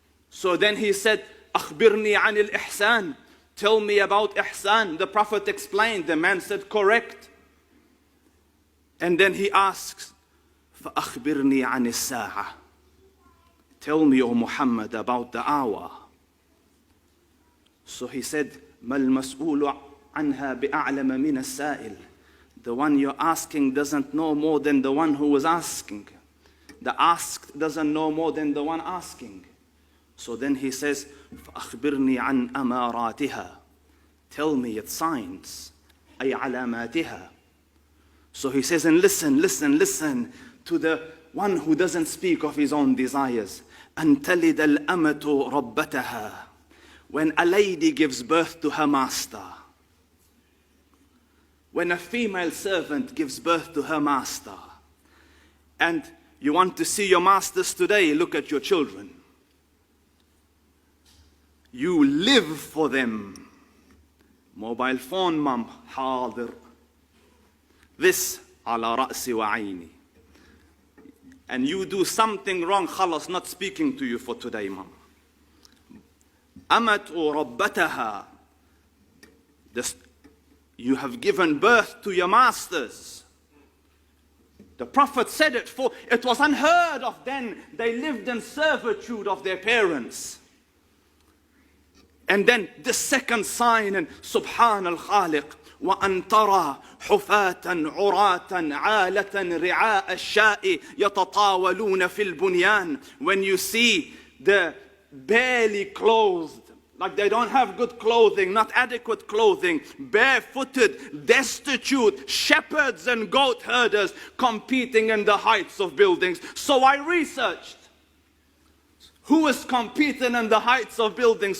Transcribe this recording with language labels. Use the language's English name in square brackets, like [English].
[English] So then he said, [Arabic] أَخْبِرْنِي عَنِ الْإِحْسَانِ. [English] Tell me about Ihsan. The Prophet explained. The man said, correct. And then he asks, [Arabic] فأخبرني عن الساعة. [English] Tell me, O Muhammad, about the hour. So he said, [Arabic] ما المسؤول عنها بأعلم من السائل. [English] The one you're asking doesn't know more than the one who was asking. The asked doesn't know more than the one asking. So then he says, [Arabic] فأخبرني عن أماراتها. [English] Tell me its signs. [Arabic] أي علاماتها. [English] So he says, and listen to the one who doesn't speak of his own desires. [Arabic] أن تلد الأمة ربتها. [English] When a lady gives birth to her master. When a female servant gives birth to her master. And you want to see your masters today, look at your children. You live for them. Mobile phone, mum, [Arabic] حاضر. This على رأسي وعيني. [English] And you do something wrong, [Arabic] خلاص, [English] not speaking to you for today, mum. [Arabic] أمت ربتها. [English] You have given birth to your masters. The Prophet said it, for it was unheard of then. They lived in servitude of their parents. And then the second sign, [Arabic] and Subhan al-Khaliq, وَأَن تَرَى حُفَاةً عُرَاةً عَالَةً رِعَاءَ الشَّاءِ يَتَطَاوَلُونَ فِي الْبُنْيَانِ. [English] When you see the barely clothed, like they don't have good clothing, not adequate clothing, barefooted, destitute, shepherds and goat herders competing in the heights of buildings. So I researched, who is competing in the heights of buildings?